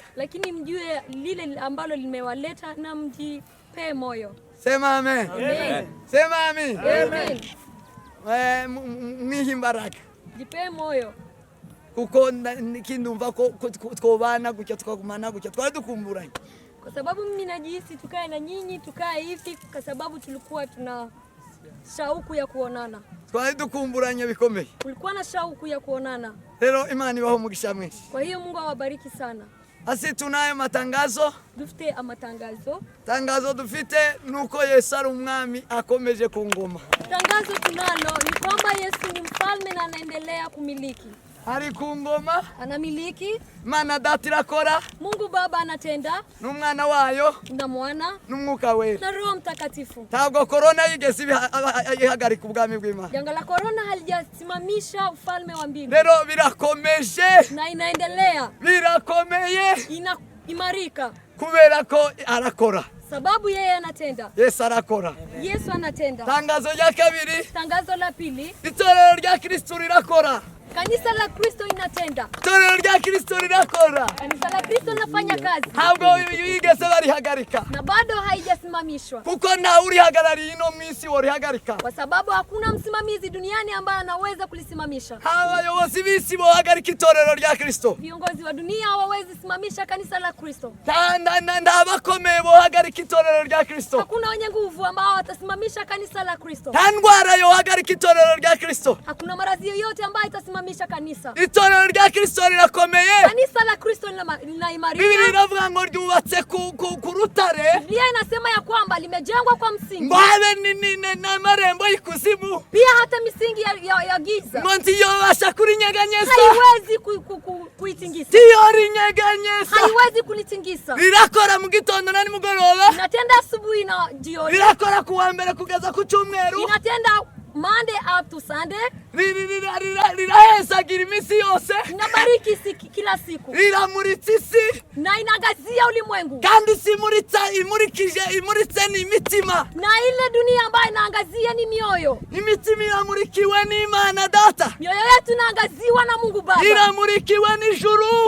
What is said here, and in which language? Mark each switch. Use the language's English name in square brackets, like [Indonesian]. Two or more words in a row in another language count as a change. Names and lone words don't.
[Swahili] Lakini mjue lile ambalo limewaleta na mjipe moyo. Sema amen. Amen. Sema amen. Amen. [Rundi] Mwihimbaraga. [Swahili] Jipe moyo. [Rundi] Kuko kindumva ko twobana gutya twagumana gutya twari dukumburanye. [Swahili] Kwa sababu mimi najihisi tukae na nyinyi, tukae hivi kwa sababu tulikuwa tuna shauku ya kuonana. [Rundi] Twari dukumburanye bikomeye. [Swahili] Kulikuwa na shauku ya kuonana. [Rundi] Rero Imana ibaho umugisha mwinshi. [Swahili] Kwa hiyo Mungu awabariki sana. Asi tunayo matangazo. [Rundi] Dufite amatangazo. Tangazo dufite nuko Yesu ari umwami akomeje ku ngoma. [Swahili] Tangazo tunalo ni kwamba Yesu ni mfalme na anaendelea kumiliki. [Rundi] Ari ku ngoma, [Swahili] anamiliki. [Rundi] Mana Data irakora. [Swahili] Mungu Baba anatenda. [Rundi] N'umwana wayo, [Swahili] na Mwana, [Rundi] n'Umwuka Wera, [Swahili] na Roho Mtakatifu. [Rundi] Ntabwo corona yigeze ihagarika ubwami bw'Imana. [Swahili] Janga la corona halijasimamisha ufalme wa mbingu. [Rundi] Rero birakomeje [Swahili] na inaendelea. [Rundi] Birakomeye. [Swahili] Inaimarika. [Rundi] Kubera ko arakora. [Swahili] Sababu yeye anatenda. [Rundi] Yesu arakora. [Swahili] Yesu anatenda. [Rundi] Tangazo rya kabiri. [Swahili] Tangazo la pili. [Rundi] Itorero rya Kristo rirakora. [Swahili] Kanisa la Kristo inatenda. [Rundi] Itorero rya Kristo rirakora. [Swahili] Kanisa la Kristo linafanya kazi. [Rundi] Ntabwo yigeze barihagarika. [Swahili] Na bado haijasimamishwa. [Rundi] Kuko nta urihagarariye ino mwisi worihagarika. [Swahili] Kwa sababu hakuna msimamizi duniani ambaye anaweza kulisimamisha. [Rundi] Abayobozi b'isi bohagarika itorero rya Kristo. [Swahili] Viongozi wa dunia hawawezi simamisha kanisa la Kristo. [Rundi] Nta bakomeye bohagarika itorero rya Kristo. [Swahili] Hakuna wenye nguvu ambao watasimamisha kanisa la Kristo. [Rundi] Nta ndwara yohagarika itorero rya Kristo. [Swahili] Hakuna maradhi yoyote ambayo itasimamisha kanisa. [Rundi] Itorero rya Kristo rirakomeye. [Swahili] Kanisa la Kristo linaimarika. [Rundi] Biblia inavuga ngo ryubatse ku rutare. [Swahili] Biblia inasema ya kwamba limejengwa kwa msingi. [Rundi] Mbabe na marembo y'ikuzimu. [Swahili] Pia hata misingi ya giza. [Rundi] Ngo ntiyobasha kurinyeganyeza. [Swahili] Haiwezi kuitingisa. [Rundi] Ntiyorinyeganyeza. [Swahili] Haiwezi kulitingisa. [Rundi] Rirakora mu gitondo na nimugoroba. [Swahili] Inatenda asubuhi na jioni. [Rundi] Rirakora kuwa mbere kugeza ku cyumweru. [Swahili] Inatenda [English] Monday up to Sunday. [Rundi] Rirahezagira imisi yose. [Swahili] Inabariki kila siku. [Rundi] Riramuritsa isi. [Swahili] Na inangazia ulimwengu. [Rundi] Kandi si imuritse ni imitima. [Swahili] Na ile dunia ambayo inaangazia ni mioyo. [Rundi] Imitima iramurikiwe n'Imana Data. [Swahili] Mioyo yetu inaangaziwa na Mungu Baba. [Rundi] Iramurikiwe n'ijuru.